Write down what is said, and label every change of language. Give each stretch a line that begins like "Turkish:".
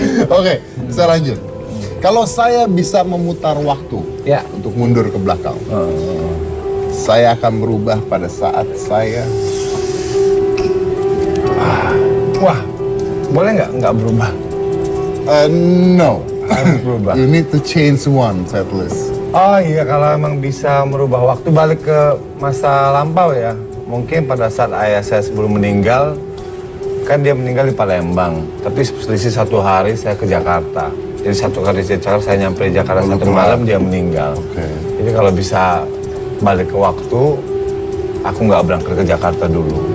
Indonesian: Oke, saya lanjut. Kalau saya bisa memutar waktu Ya. untuk mundur ke belakang, saya akan berubah pada saat saya. Wah, boleh nggak berubah?
English: No.
Indonesian: Harus berubah.
English: You need to change one at least.
Indonesian: Oh iya, kalau emang bisa merubah waktu balik ke masa lampau ya. Mungkin pada saat ayah saya sebelum meninggal, kan dia meninggal di Palembang. Tapi selisih 1 hari saya ke Jakarta. Jadi 1 hari di Jakarta, saya nyampe di Jakarta 1 malam, dia meninggal. Jadi kalau bisa balik ke waktu, aku nggak berangkat ke Jakarta dulu.